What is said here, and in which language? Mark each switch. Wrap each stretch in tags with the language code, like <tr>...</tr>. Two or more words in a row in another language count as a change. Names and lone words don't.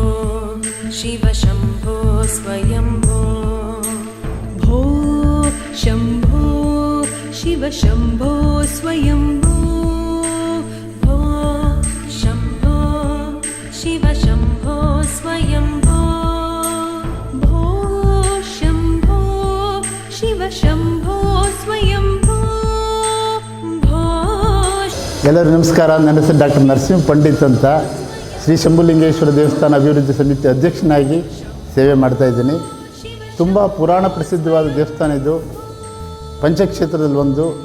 <sa>शिव शम्भो स्वयम्भो भो शम्भो शिव शम्भो स्वयम्भो भो शम्भो शिव शम्भो स्वयम्भो भो शम्भो शिव शम्भो स्वयम्भो.</sa> <kn>ಎಲ್ಲರಿಗೂ ನಮಸ್ಕಾರ. ನನ್ನ ಹೆಸರು ಡಾಕ್ಟರ್ ನರಸಿಂಹ ಪಂಡಿತ್ ಅಂತ ಶ್ರೀ ಶಂಭುಲಿಂಗೇಶ್ವರ ದೇವಸ್ಥಾನ ಅಭಿವೃದ್ಧಿ ಸಮಿತಿ ಅಧ್ಯಕ್ಷನಾಗಿ ಸೇವೆ ಮಾಡ್ತಾಯಿದ್ದೀನಿ. ತುಂಬ ಪುರಾಣ ಪ್ರಸಿದ್ಧವಾದ ದೇವಸ್ಥಾನ ಇದು, ಪಂಚಕ್ಷೇತ್ರದಲ್ಲಿ ಒಂದು.</kn>